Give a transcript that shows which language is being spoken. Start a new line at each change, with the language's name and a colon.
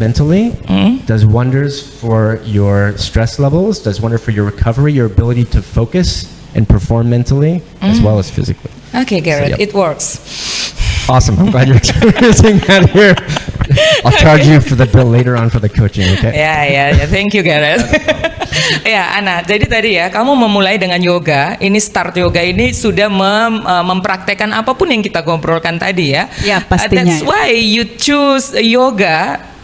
English: mentally does wonders for your stress levels, does wonder for your recovery, your ability to focus and perform mentally as well as physically. Okay, Garrett, yep. it works. Awesome. I'm glad you're experiencing that here. I'll charge you for the bill later on for the coaching, okay? Ya, thank you Gareth.
Indonesian: Ya, Ana, jadi tadi ya, kamu memulai dengan yoga, ini start yoga ini sudah mempraktekkan apapun yang kita ngobrolkan tadi ya. Ya, pastinya.
English: That's why you choose yoga.